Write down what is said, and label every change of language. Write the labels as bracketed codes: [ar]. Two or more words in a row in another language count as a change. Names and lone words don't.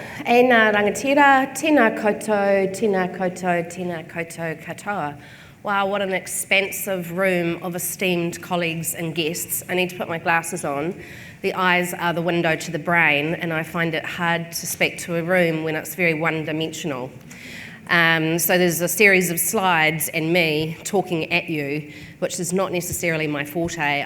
[mi] Nā rangatira, tēnā koutou, tēnā koutou, tēnā koutou katoa. [en] Wow, what an expansive room of esteemed colleagues and guests. I need to put my glasses on. The eyes are the window to the brain, and I find it hard to speak to a room when it's very one-dimensional. So there's a series of slides and me talking at you, which is not necessarily my forte.